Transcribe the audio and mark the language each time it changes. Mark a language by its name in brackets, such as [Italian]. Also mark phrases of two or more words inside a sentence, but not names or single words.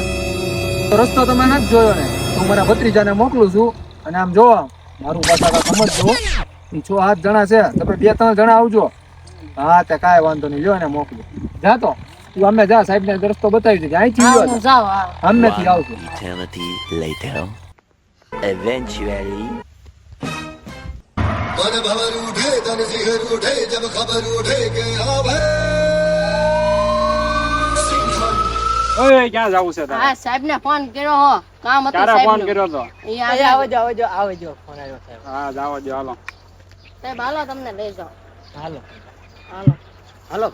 [Gujarati] તો રસ્તો તમે નથી જોયો ને, તો મારા ભત્રીજાને મોકલું છું. અને આમ જોવા મારું પાછા સમજજો. 6-7 જણા છે, તમે 2-3 જણા આવજો. હા તે કાંઈ વાંધો નહીં, લ્યો ને મોકલું. જા તો તું અમે જા, સાહેબ ને રસ્તો બતાવી દેજે. અહીંથી હા, લ્યો હું જાઉં, હા. અમનેથી આવજો. [English] Eternity later. Eventually. [Hindi] मन भवर उठे तन सिहर उठे जब खबर उठे के अब [Gujarati] ઓય ક્યાં જાવું છે હા, સાહેબને ફોન કર્યો હો. કામ હતું તારા ફોન સાહેબનું. કર્યો તો? ઈ આવ્યા. આવજો ફોન આવ્યો સાહેબ. હા જાવો જો હાલો. સાહેબ હાલો તમને લઈ જાઓ. હાલો હાલો. હાલો.